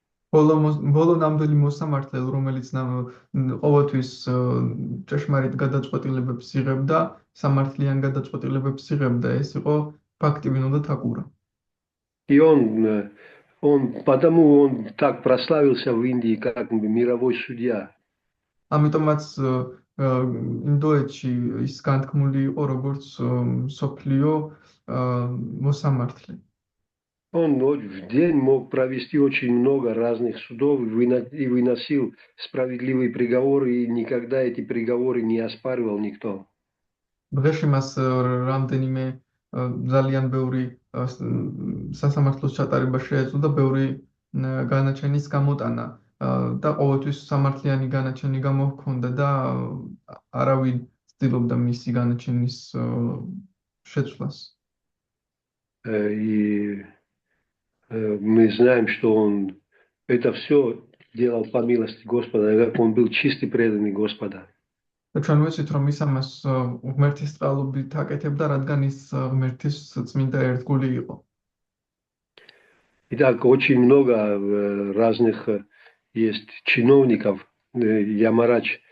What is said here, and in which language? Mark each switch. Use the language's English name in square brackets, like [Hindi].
[Georgian] ბოლო ნამდვილი მოსამართლე, რომელიც ყოველთვის ჭეშმარიტ გადაწყვეტილებებს იღებდა, სამართლიან გადაწყვეტილებებს იღებდა, ეს იყო Бхактивинода Тхакура. [Russian] И он Потому он так прославился в Индии, как мировой судья. [Georgian] ამიტომაც ინდოეთში ის განთქმული იყო როგორც მსოფლიო მოსამართლე. [Russian] Он в день мог провести очень много разных судов и выносил справедливые приговоры, и никогда эти приговоры не оспаривал никто. [Georgian] დღეში მას რამდენიმე ძალიან ბევრი სასამართლოს ჩატარება შეეძლო და ბევრი განაჩენის გამოტანა და ყოველთვის სამართლიანი განაჩენი გამოჰქონდა და არავინ ცდილობდა მისი განაჩენის შეცვლას. [Russian] И мы знаем, что он это все делал по милости Господа, как он был чистый, преданный Господа. [Georgian] და ჩვენ ვიცით, რომ ის ამას ღმერთის წყალობით აკეთებდა, რადგან ის ღმერთის წმინდა ერთგული იყო. [Russian] Итак, очень много разных есть чиновников, Ямарадж.